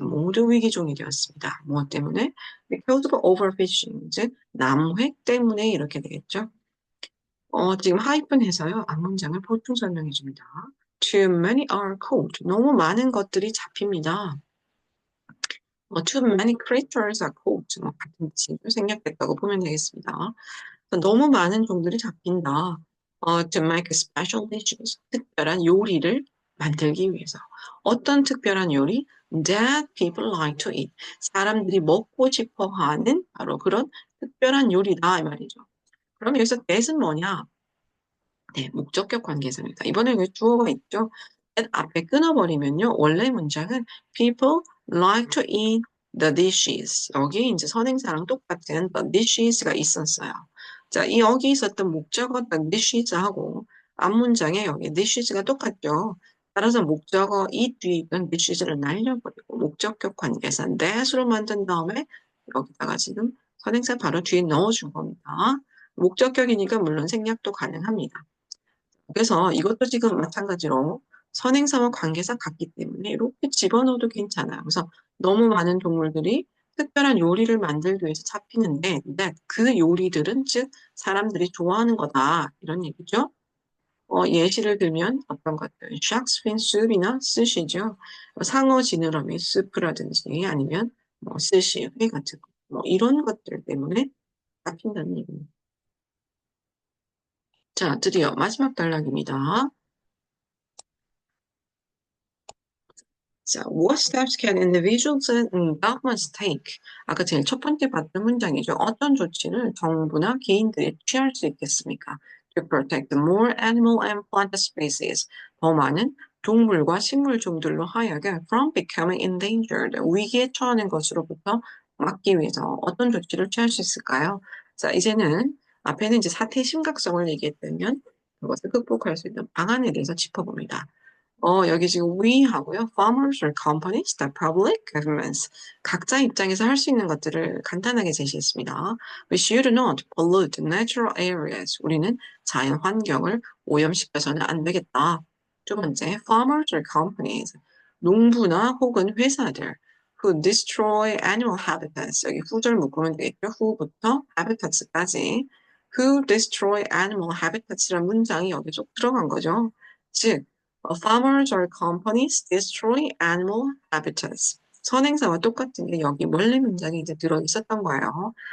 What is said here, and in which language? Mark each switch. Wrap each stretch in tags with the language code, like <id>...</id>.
<ko>모두 위기종이 되었습니다. 무엇 때문에?</ko> <en>Because of overfishing,</en> <ko>즉 남획 때문에 이렇게 되겠죠. 지금 하이픈해서요. 앞문장을 보충 설명해 줍니다.</ko> <en>Too many are caught.</en> <ko>너무 많은 것들이 잡힙니다.</ko> <en>Too many creatures are caught.</en> <ko>같은 뜻이 생략됐다고 보면 되겠습니다. 너무 많은 종들이 잡힌다.</ko> <en>To make special dishes.</en> <ko>특별한 요리를 만들기 위해서. 어떤 특별한 요리?</ko> <en>That people like to eat.</en> <ko>사람들이 먹고 싶어 하는 바로 그런 특별한 요리다 이 말이죠. 그럼 여기서 that은 뭐냐? 네, 목적격 관계에서입니다. 이번에 왜 주어가 있죠? that 앞에 끊어버리면요. 원래 문장은</ko> <en>people like to eat the dishes.</en> <ko>여기 이제 선행사랑 똑같은 the dishes가 있었어요. 자, 이 여기 있었던 목적어 the dishes하고 앞문장에 여기 dishes가 똑같죠. 따라서 목적어 이 뒤에 있던 dishes를 날려버리고 목적격 관계에서 that으로 만든 다음에 여기다가 지금 선행사 바로 뒤에 넣어준 겁니다. 목적격이니까 물론 생략도 가능합니다. 그래서 이것도 지금 마찬가지로 선행사와 관계사 같기 때문에 이렇게 집어넣어도 괜찮아요. 그래서 너무 많은 동물들이 특별한 요리를 만들기 위해서 잡히는데 그 요리들은 즉 사람들이 좋아하는 거다 이런 얘기죠. 예시를 들면 어떤 것들 shark's fin soup이나 스시죠. 상어 지느러미 스프라든지 아니면 뭐 스시, 회 같은 거, 뭐 이런 것들 때문에 잡힌다는 얘기입니다. 자, 드디어 마지막 단락입니다.</ko> <en>자, what steps can individuals and governments take?</en> <ko>아까 제일 첫 번째 봤던 문장이죠. 어떤 조치를 정부나 개인들이 취할 수 있겠습니까?</ko> <en>To protect more animal and plant species.</en> <ko>더 많은 동물과 식물 종들로 하여금</ko> <en>from becoming endangered.</en> <ko>위기에 처하는 것으로부터 막기 위해서 어떤 조치를 취할 수 있을까요? 자, 이제는 앞에는 이제 사태의 심각성을 얘기했다면 그것을 극복할 수 있는 방안에 대해서 짚어봅니다. 여기 지금 we 하고요.</ko> <en>farmers or companies, the public, governments.</en> <ko>각자 입장에서 할 수 있는 것들을 간단하게 제시했습니다.</ko> <en>We should not pollute natural areas.</en> <ko>우리는 자연 환경을 오염시켜서는 안 되겠다. 두 번째,</ko> <en>farmers or companies.</en> <ko>농부나 혹은 회사들.</ko> <en>who destroy animal habitats.</en> <ko>여기 후절 묶으면 되겠죠. who부터 habitats까지.</ko> <en>who destroy animal</en> <ko>habitats라는 문장이 여기 쭉 들어간 거죠.</ko> <en>즉, farmers or companies destroy animal habitats.</en> <ko>선행사와 똑같은 게 여기 원래 문장에 이제 들어 있었던 거예요.</ko>